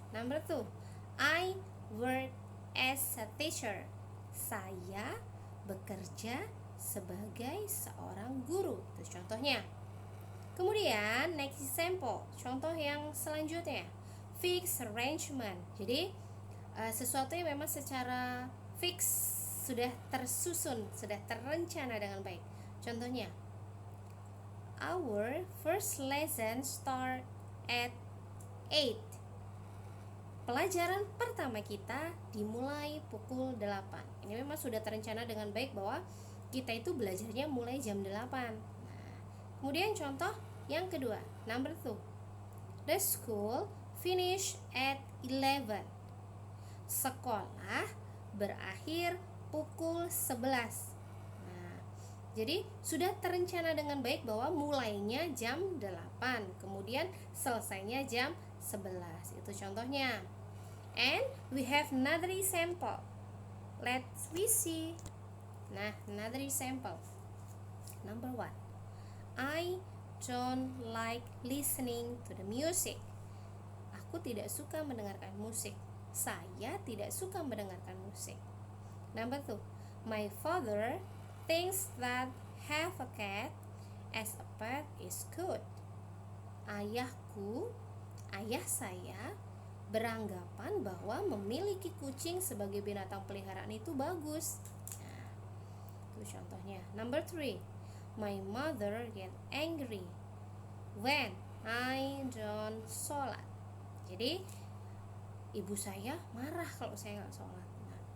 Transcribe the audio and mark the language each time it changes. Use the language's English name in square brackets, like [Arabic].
[English] Number 2, I work as a teacher. [Indonesian] Saya bekerja sebagai seorang guru. Itu contohnya. Kemudian [English] next example, [Indonesian] contoh yang selanjutnya, fixed arrangement. Jadi sesuatu yang memang secara fix, sudah tersusun, sudah terencana dengan baik. Contohnya, [English] our first lesson start at 8. [Indonesian] Pelajaran pertama kita dimulai pukul 8. Ini memang sudah terencana dengan baik bahwa kita itu belajarnya mulai jam 8. Nah, kemudian contoh yang kedua, [English] number 2, the school finish at 11. [Indonesian] Sekolah berakhir pukul 11. Nah, jadi sudah terencana dengan baik bahwa mulainya jam 8, kemudian selesainya jam 11. Itu contohnya. [English] And we have another example. Let's we see. [Indonesian] Nah, [English] another example. Number 1, I don't like listening to the music. [Indonesian] Aku tidak suka mendengarkan musik. Saya tidak suka mendengarkan musik. [English] Number 2, my father thinks that have a cat as a pet is good. [Indonesian] Ayah saya beranggapan bahwa memiliki kucing sebagai binatang peliharaan itu bagus. Nah, itu contohnya. [English] Number 3, my mother get angry when I don't sholat. [Indonesian] Jadi ibu saya marah kalau saya nggak sholat. Nah,